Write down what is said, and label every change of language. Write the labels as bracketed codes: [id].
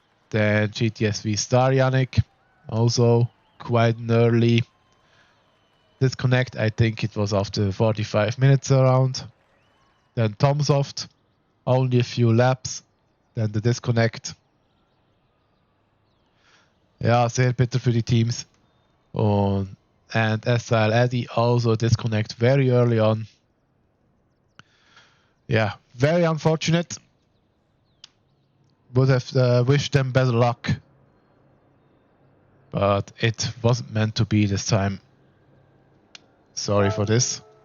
[en] Then GTSV Star Yannick, also quite an early disconnect. I think it was after 45 minutes around. Then Tomsoft, only a few laps. Then the disconnect. [de] Ja, sehr bitter für die Teams. [en] And SL Eddie also disconnect very early on. Yeah, very unfortunate. Would have wished them better luck. But it wasn't meant to be this time. Sorry for this.